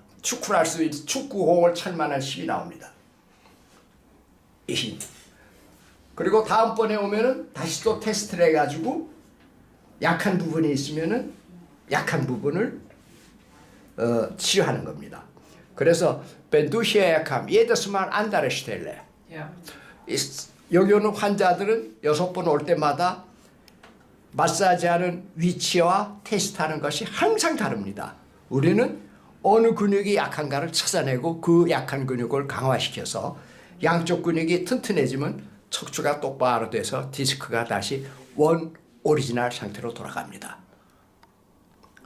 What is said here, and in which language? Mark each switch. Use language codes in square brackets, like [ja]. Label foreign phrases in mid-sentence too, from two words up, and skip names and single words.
[ko] 축구를 할 수 있는 축구공을 찰 만한 힘이 나옵니다. 이 힘. 그리고 다음번에 오면은 다시 또 테스트를 해가지고 약한 부분이 있으면은 약한 부분을 치료하는 겁니다. 그래서 [de] wenn du hierher kam, jedes Mal andere Stelle. Ja. [ko] 여기 오는 환자들은 6번 올 때마다 마사지하는 위치와 테스트하는 것이 항상 다릅니다. 우리는 어느 근육이 약한가를 찾아내고 그 약한 근육을 강화시켜서 양쪽 근육이 튼튼해지면 척추가 똑바로 돼서 디스크가 다시 원 오리지널 상태로 돌아갑니다.